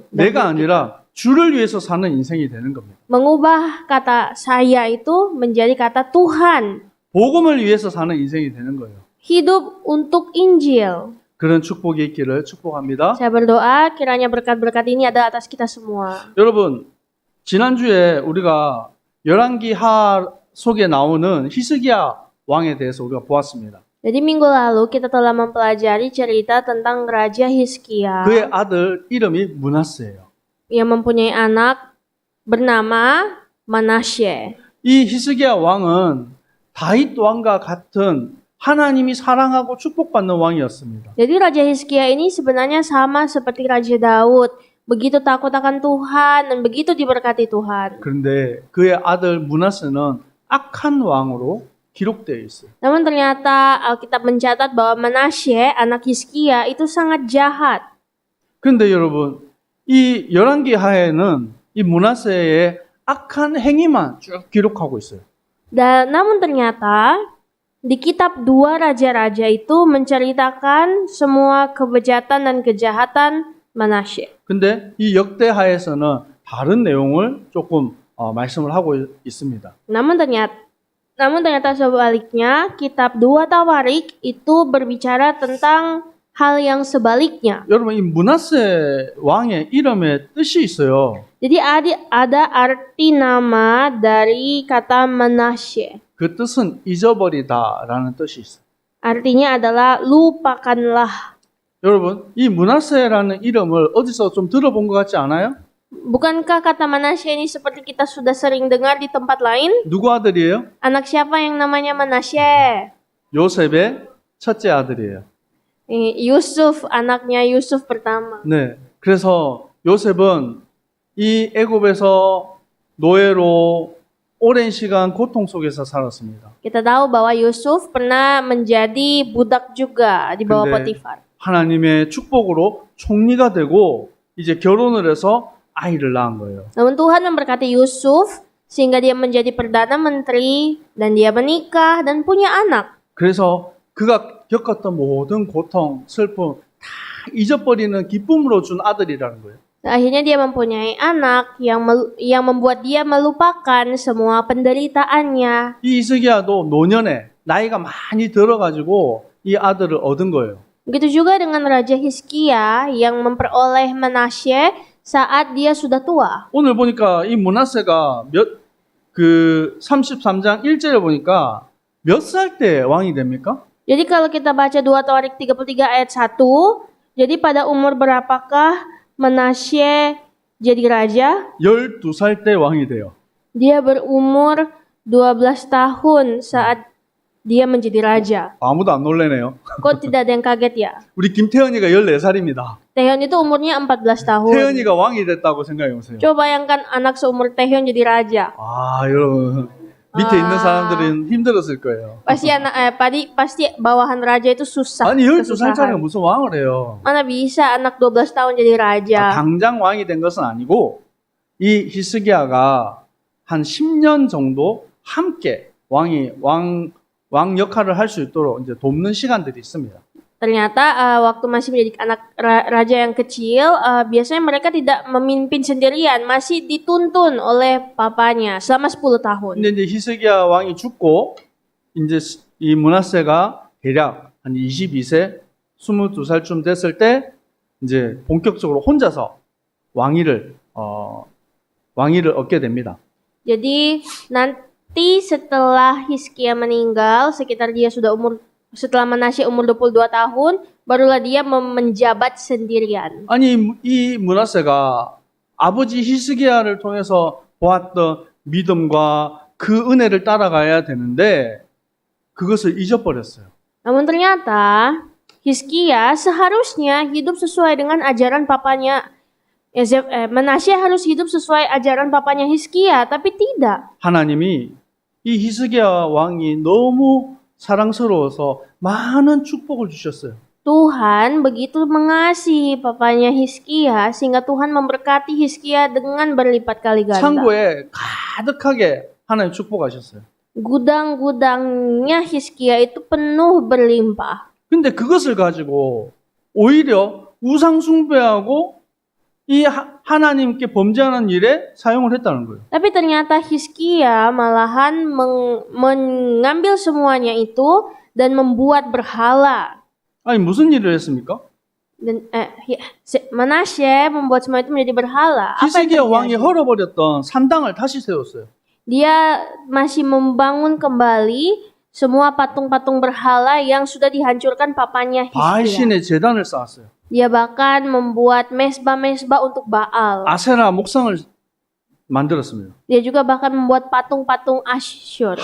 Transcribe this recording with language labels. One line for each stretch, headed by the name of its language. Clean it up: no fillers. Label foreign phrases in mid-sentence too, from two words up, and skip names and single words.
Korean: 내가 아니라 주를 위해서 사는 인생이 되는 겁니다.
Indonesian: Mengubah kata saya itu menjadi kata Tuhan.
Korean: 복음을 위해서 사는 인생이 되는 거예요.
Indonesian: Hidup untuk Injil.
Korean: 그런 축복이 있기를 축복합니다.
Indonesian: Saya berdoa kiranya berkat-berkat ini ada atas kita semua.
Korean: 여러분, 지난주에 우리가 열왕기하 속에 나오는 히스기야 왕에 대해서 우리가 보았습니다.
Indonesian: Jadi minggu lalu kita telah mempelajari cerita tentang Raja Hizkia
Korean: 그의 아들 이름이 므낫세예요.
Indonesian: yang mempunyai anak bernama Manasye.
Korean: 이 히스기야 왕은 다윗 왕과 같은 하나님이 사랑하고 축복받는 왕이었습니다.
Indonesian: Jadi Raja Hizkia ini sebenarnya sama seperti Raja Daud, begitu takut akan Tuhan dan begitu diberkati Tuhan.
Korean: 그런데 그의 아들 므낫세는 악한 왕으로 기록되어 있어요.
Indonesian: Namun ternyata Alkitab mencatat bahwa Manasye, anak Hizkia itu sangat jahat.
Korean: 그런데 여러분, 이 열왕기하에는 이 므낫세의 악한 행위만 쭉 기록하고 있어요.
Indonesian: Dan namun ternyata di kitab 2 Raja-Raja itu menceritakan semua kebejatan dan kejahatan Manasye.
Korean: 근데 이 역대하에서는 다른 내용을 조금 말씀을 하고 있습니다.
Indonesian: Namun ternyata sebaliknya, kitab 2 Tawarik itu berbicara tentang hal yang sebaliknya.
Korean: 여러분, 이 므낫세 왕의 이름에 뜻이 있어요.
Indonesian: Jadi ada arti nama dari kata Manasye.
Korean: 그 뜻은 잊어버리다라는 뜻이 있어요.
Indonesian: Artinya adalah lupakanlah.
Korean: 여러분, 이 므낫세라는 이름을 어디서 좀 들어본 것 같지 않아요?
Indonesian: Bukankah kata Manasye ini seperti kita sudah sering dengar di tempat lain?
Korean: 누구 아들이에요?
Indonesian: Anak siapa yang namanya Manasye?
Korean: 요셉의 첫째 아들이에요.
Indonesian: Yusuf, anaknya Yusuf pertama.
Korean: 네, 그래서 요셉은 이 애굽에서 노예로 오랜 시간 고통 속에서 살았습니다.
Indonesian: Kita tahu bahwa Yusuf pernah menjadi budak juga di bawah
Korean: 근데
Indonesian: Potifar.
Korean: 하나님의 축복으로 총리가 되고 이제 결혼을 해서 아이를 낳은 거예요.
Indonesian: Namun Tuhan memberkati Yusuf sehingga dia menjadi perdana menteri dan dia menikah dan punya anak.
Korean: 그래서 그가 겪었던 모든 고통, 슬픔 다 잊어버리는 기쁨으로 준 아들이라는 거예요.
Indonesian: Akhirnya dia mempunyai anak yang membuat dia melupakan semua penderitaannya.
Korean: 이 히스기야도 노년에 나이가 많이 들어가지고 이 아들을 얻은 거예요.
Indonesian: Begitu juga dengan Raja Hizkia yang memperoleh Manasye saat dia sudah tua.
Korean: 오늘 보니까 이 므낫세가 33장 1절에 보니까 몇 살 때 왕이 됩니까?
Indonesian: Jadi kalau kita baca 2 Torik 33 ayat 1, jadi pada umur berapakah Manasye jadi raja?
Korean: 12살 때 왕이 돼요.
Indonesian: Dia berumur 12 tahun saat dia menjadi raja.
Korean: 아무도 안 놀래네요.
Indonesian: Kok tidak ada yang kaget ya?
Korean: 우리 김태현이가 14살입니다.
Indonesian: Taehyun itu umurnya 14 tahun.
Korean: 태현이가 왕이 됐다고 생각해 보세요.
Indonesian: Coba bayangkan anak seumur Taehyun jadi raja.
Korean: 아, 여러분. 밑에 있는 사람들은 힘들었을 거예요.
Indonesian: Pasti bawahan raja itu susah.
Korean: 아니, 12살짜리가
Indonesian: kesusahan.
Korean: 무슨 왕을 해요?
Indonesian: Mana bisa anak 12 tahun jadi raja?
Korean: 당장 왕이 된 것은 아니고 이 히스기야가 한 10년 정도 함께 왕 역할을 할 수 있도록 이제 돕는 시간들이 있습니다.
Indonesian: Ternyata waktu masih menjadi anak raja yang kecil, biasanya mereka tidak memimpin sendirian, masih dituntun oleh papanya selama 10 tahun.
Korean: 근데 이제 히스기야 왕이 죽고 이제 이 므낫세가 대략 한 22세, 22살쯤 됐을 때 이제 본격적으로 혼자서 왕위를 얻게 됩니다.
Indonesian: Jadi nanti setelah Hizkia meninggal, setelah Manasye umur 22 tahun, barulah dia menjabat sendirian.
Korean: 아니 이 므낫세가 아버지 히스기야를 통해서 보았던 믿음과 그 은혜를 따라가야 되는데 그것을 잊어버렸어요.
Indonesian: Namun ternyata Hizkia seharusnya hidup sesuai dengan ajaran papanya. Manasye harus hidup sesuai ajaran papanya Hizkia, tapi tidak.
Korean: 하나님이 이 히스기야 왕이 너무 사랑스러워서 많은 축복을 주셨어요.
Indonesian: Tuhan begitu mengasihi papanya Hizkia sehingga Tuhan memberkati Hizkia dengan berlipat kali ganda.
Korean: 창고에 가득하게 하나님 축복하셨어요.
Indonesian: Gudang-gudangnya Hizkia itu penuh berlimpah.
Korean: 근데 그것을 가지고 오히려 우상 숭배하고 이 하나님께 범죄하는 일에 사용을 했다는 거예요.
Indonesian: Tapi ternyata Hizkia malahan mengambil semuanya itu dan membuat berhala.
Korean: 아니 무슨 일을 했습니까?
Indonesian: Dan Manasye membuat semua itu menjadi berhala. Apa
Korean: 히스기야
Indonesian: yang
Korean: 왕이
Indonesian: terjadi?
Korean: 헐어버렸던 산당을 다시 세웠어요.
Indonesian: Dia masih membangun kembali semua patung-patung berhala yang sudah dihancurkan papanya Hizkia.
Korean: 바알신의 제단을 쌓았어요.
Indonesian: Dia bahkan membuat mesbah-mesbah untuk Baal.
Korean: 아세라 목상을 만들었습니다.
Indonesian: Dia juga bahkan membuat patung-patung Asyur.